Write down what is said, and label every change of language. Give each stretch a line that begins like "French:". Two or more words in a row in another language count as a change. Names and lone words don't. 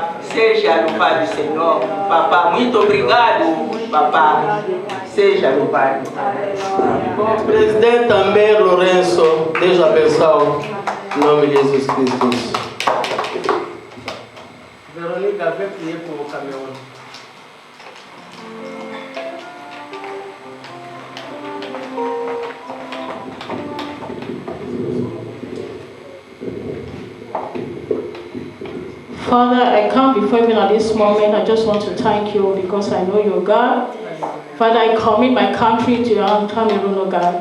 Portuguese: Seja louvado, Senhor. Papá, muito obrigado, Papá. Seja louvado. Bom, presidente também, Lourenço, Deus abençoe. Em nome de Jesus Cristo. Verônica, vai
French: prier pour
Portuguese: o Cameroun.
English: Father, I come before you at this moment. I just want to thank you because I know you're God. Father, I commit my country to your hand, Cameroon, oh God.